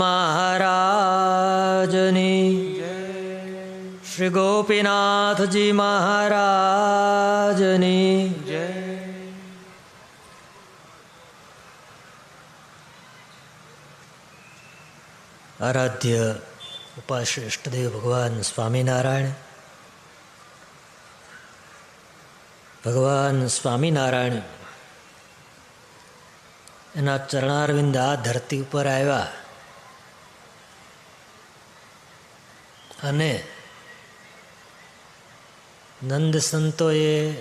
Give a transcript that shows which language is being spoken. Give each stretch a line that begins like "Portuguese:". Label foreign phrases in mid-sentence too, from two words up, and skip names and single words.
Gujarati: મહારાજની શ્રી ગોપીનાથ જી મહારાજની આરાધ્ય ઉપાસ્ય ઇષ્ટદેવ ભગવાન સ્વામીનારાયણ ભગવાન સ્વામિનારાયણ એના ચરણારવિંદ આ ધરતી ઉપર આવ્યા અને નંદ સંતોએ